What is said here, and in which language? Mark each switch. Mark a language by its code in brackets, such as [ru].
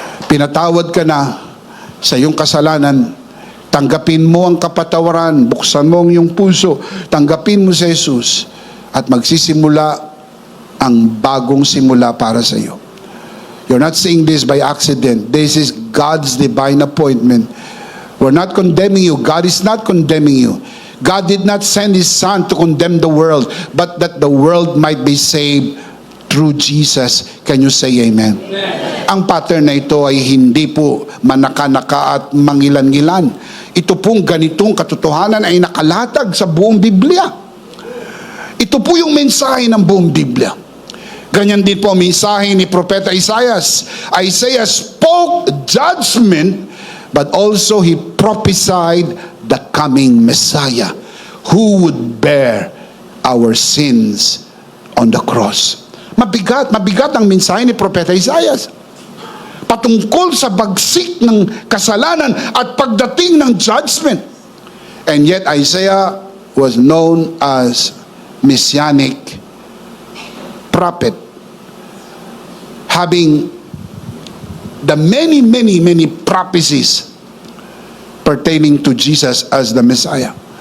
[tl] Pinatawad ka na sa iyong kasalanan. Tanggapin mo ang kapatawaran. Buksan mo ang iyong puso. Tanggapin mo si Jesus. At magsisimula ang bagong simula para sa iyo. [en] You're not saying this by accident. This is God's divine appointment. We're not condemning you. God is not condemning you. God did not send His Son to condemn the world, but that the world might be saved through Jesus. Can you say amen? Amen. [tl] Ang pattern na ito ay hindi po manaka-naka at mangilan-ngilan. Ito pong ganitong katotohanan ay nakalatag sa buong Biblia. Ito po yung mensahe ng buong Biblia. Ganyan din po ang mensahe ni Propeta Isaias. [en] Isaiah spoke judgment, but also he prophesied the coming Messiah who would bear our sins on the cross. [tl] Mabigat ang mensahe ni Propeta Isaias patungkol sa bagsik ng kasalanan at pagdating ng judgment. [en] And yet Isaiah was known as messianic prophet, having the many prophecies pertaining to Jesus as the Messiah.